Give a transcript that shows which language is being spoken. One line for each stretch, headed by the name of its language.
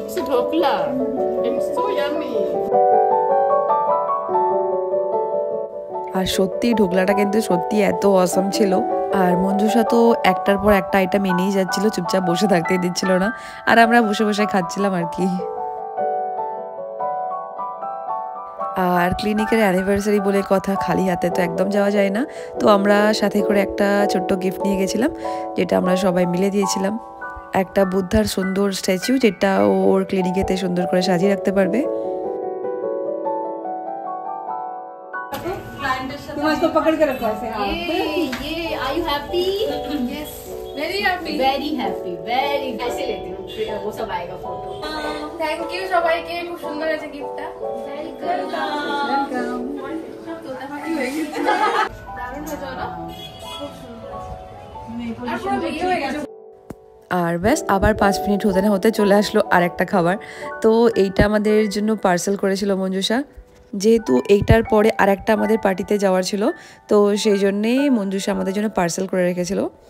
English: Dhokla, it's so yummy.
Bangla: আর সত্যি ঢোকলাটা কিন্তু সত্যি এত অসম ছিল। আর মঞ্জুষা তো একটার পর একটা আইটেম এনেই যাচ্ছিল, চুপচাপ বসে থাকতেই দিচ্ছিল না। আর আমরা বসে বসে খাচ্ছিলাম আর কি। আর ক্লিনিকের অ্যানিভার্সারি বলে কথা, খালি হাতে তো একদম যাওয়া যায় না। তো আমরা সাথে করে একটা ছোট্ট গিফট নিয়ে গেছিলাম, যেটা আমরা সবাই মিলে দিয়েছিলাম। একটা বুদ্ধার সুন্দর স্ট্যাচু, যেটা ওর ক্লিনিকেতে সুন্দর করে সাজিয়ে রাখতে পারবে।
Hindi: इसको पकड़ के रखो ऐसे। ये
English: are you happy? Yes, very happy. Very happy, very
Hindi: ऐसे लेती हूँ, वो सब आएगा फोटो।
English: Thank you
Bangla: সবাইকে, খুব সুন্দর হয়েছে গিফটটা।
Hindi: वेलकम।
Bangla: তোতা পাখি হয়ে গেছে, দারুণ হয়েছে না? খুব সুন্দর। আর পুরো বিয়ে হয়ে গেছে। আর ব্যাস আবার 5 মিনিট হতে না হতে চলে আসলো আর একটা খাবার। তো এইটা আমাদের জন্য পার্সেল করেছিল মঞ্জুষা, যেহেতু এইটার পরে আর একটা আমাদের পার্টিতে যাওয়ার ছিল, তো সেই জন্যেই মঞ্জুষা আমাদের জন্য পার্সেল করে রেখেছিল।